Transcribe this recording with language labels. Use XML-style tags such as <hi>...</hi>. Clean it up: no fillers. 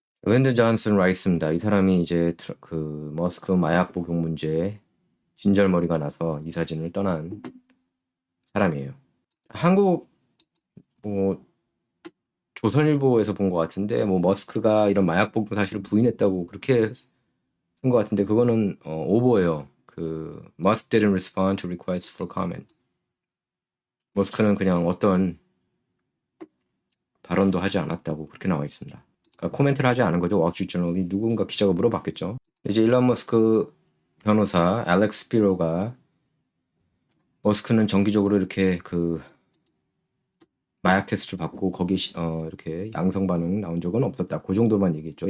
<ko>랜든 존슨 라이스입니다. 이 사람이 이제 그 머스크 마약 복용 문제에 진절머리가 나서 이사진을 떠난 사람이에요. 한국 뭐 조선일보에서 본 것 같은데, 뭐 머스크가 이런 마약 복용 사실을 부인했다고 그렇게 쓴 것 같은데, 그거는 오보예요.</ko> <en>그 Musk didn't respond to requests for comment.</en> <ko>머스크는 그냥 어떤 발언도 하지 않았다고 그렇게 나와 있습니다. 그러니까 코멘트를 하지 않은 거죠. 월스트리트저널이. 누군가 기자가 물어봤겠죠. 이제 일론 머스크 변호사 알렉스 스피로가 머스크는 정기적으로 이렇게 그 마약 테스트를 받고 거기 이렇게 양성 반응 나온 적은 없었다. 그 정도만 얘기했죠.</ko>